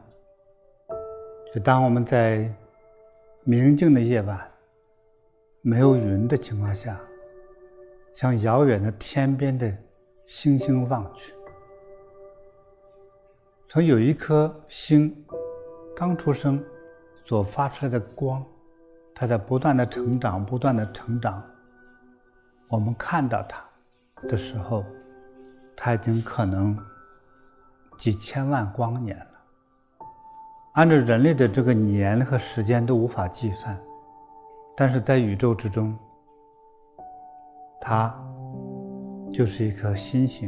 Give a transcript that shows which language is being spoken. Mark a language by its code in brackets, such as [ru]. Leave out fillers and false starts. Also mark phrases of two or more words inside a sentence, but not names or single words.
[zh] 就當我們在明淨的夜晚，沒有雲的情況下，向遙遠的天邊的星星望去，從有一顆星剛出生所發出來的光，它在不斷的成長，不斷的成長。我們看到它的時候，它已經可能幾千萬光年了。按照人類的這個年和時間都無法計算，但是在宇宙之中，它就是一顆新星。